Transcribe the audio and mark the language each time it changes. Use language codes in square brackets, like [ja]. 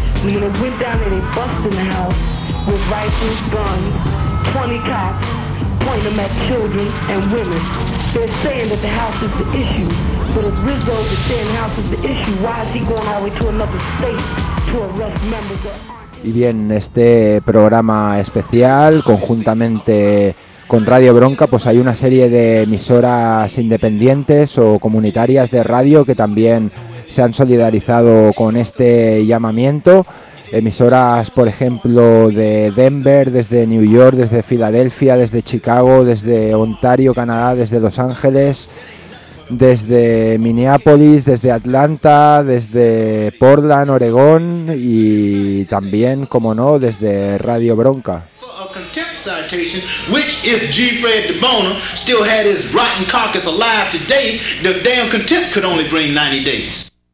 [en] And then they went down and they busted the house with rifles, guns, 20 cops, pointing them at children and women. They're saying that the house is the issue, but if Rizzo is saying the house is the issue, why is he going all the way to another state to arrest members of... [es] Y bien, este programa especial, conjuntamente con Radio Bronca, pues hay una serie de emisoras independientes o comunitarias de radio que también se han solidarizado con este llamamiento. Emisoras, por ejemplo, de Denver, desde New York, desde Filadelfia, desde Chicago, desde Ontario, Canadá, desde Los Ángeles, desde Minneapolis, desde Atlanta, desde Portland, Oregón, y también, como no, desde Radio Bronca. [en] A contempt citation, which if G. Fred DeBona still had his rotten carcass alive today, the damn contempt could only bring 90 days.